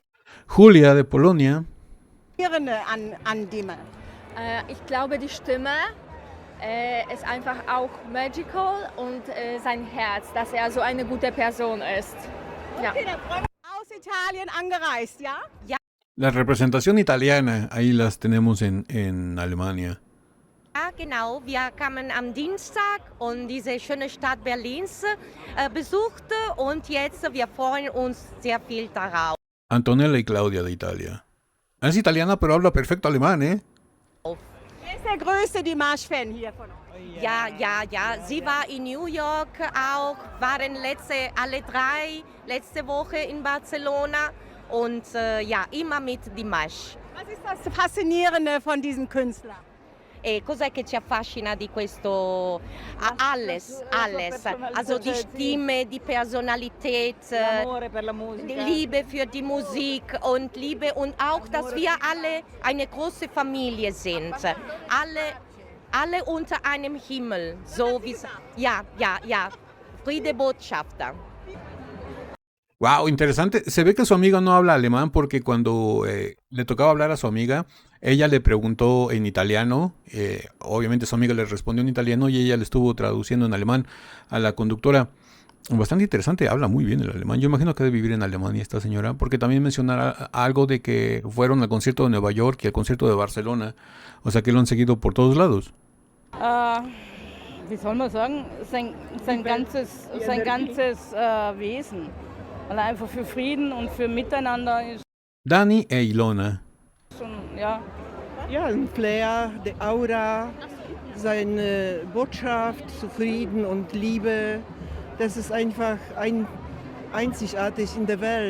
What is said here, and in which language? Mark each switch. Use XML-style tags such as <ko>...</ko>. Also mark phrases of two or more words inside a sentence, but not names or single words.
<es>Julia de Polonia.</es> <de>an Dimash? Ich glaube, die Stimme ist einfach auch magical und sein Herz, dass er so eine gute Person ist. Ja. Okay, dann freuen wir uns. Aus Italien angereist, ja?</de> <es>La representación italiana, ahí las tenemos en Alemania.</es> <de>Ja, genau. Wir kamen am Dienstag und diese schöne Stadt Berlins besuchte und jetzt wir freuen uns sehr viel darauf.</de> <es>Antonella y Claudia de Italia. Es italiana, pero habla perfecto alemán, ¿eh?</es> <de>Wer ist der größte Dimash-Fan hier von euch? Ja. Sie war in New York auch, waren alle 3 letzte Woche in Barcelona und ja, immer mit Dimash. Was ist das Faszinierende von diesem Künstler?</de> <it>E cos'è che ci affascina di questo?</it> <de>Alles. Also die Stimme, die Personalität, die Liebe für die Musik und Liebe und auch, dass wir alle eine große Familie sind. Alle unter einem Himmel. So wie ja. Friedebotschafter.</de> <es>Wow, interesante. Se ve que su amiga no habla alemán porque cuando le tocaba hablar a su amiga, ella le preguntó en italiano. Obviamente su amiga le respondió en italiano y ella le estuvo traduciendo en alemán a la conductora. Bastante interesante, habla muy bien el alemán. Yo imagino que debe vivir en Alemania esta señora, porque también mencionará algo de que fueron al concierto de Nueva York y al concierto de Barcelona. O sea que lo han seguido por todos lados.</es> <de>Wie soll man sagen, sein ganzes Wesen. Weil er einfach für Frieden und für Miteinander ist. Dani e Ilona. Schon, ja. Ja, ein Flair, die Aura, seine Botschaft zu Frieden und Liebe das ist einfach einzigartig in der Welt.</de>